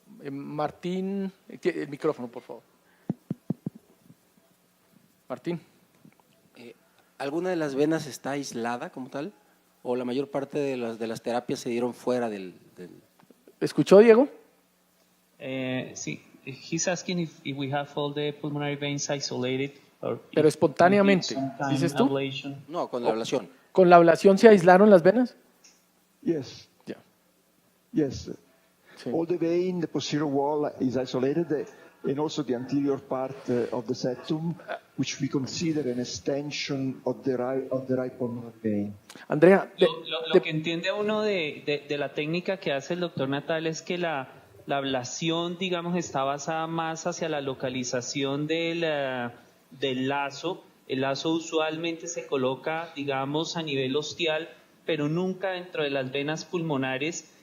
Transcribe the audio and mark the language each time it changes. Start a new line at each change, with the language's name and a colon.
Spanish: Martín, el micrófono, por favor. Martín. ¿Alguna de las venas está aislada como tal? ¿O la mayor parte de las terapias se dieron fuera del... ¿Escuchó, Diego? Sí.
English: He's asking if we have all the pulmonary veins isolated.
Spanish: Pero espontáneamente, ¿dices tú? No, con la ablación. ¿Con la ablación se aislaron las venas?
English: Yes. Yeah. Yes.
Spanish: Sí.
English: All the vein, the posterior wall is isolated, and also the anterior part of the septum, which we consider an extension of the right pulmonary vein.
Spanish: Andrea, lo que entiende uno de la técnica que hace el doctor Natal es que la ablación, digamos, está basada más hacia la localización del lazo. El lazo usualmente se coloca, digamos, a nivel ostial, pero nunca dentro de las venas pulmonares.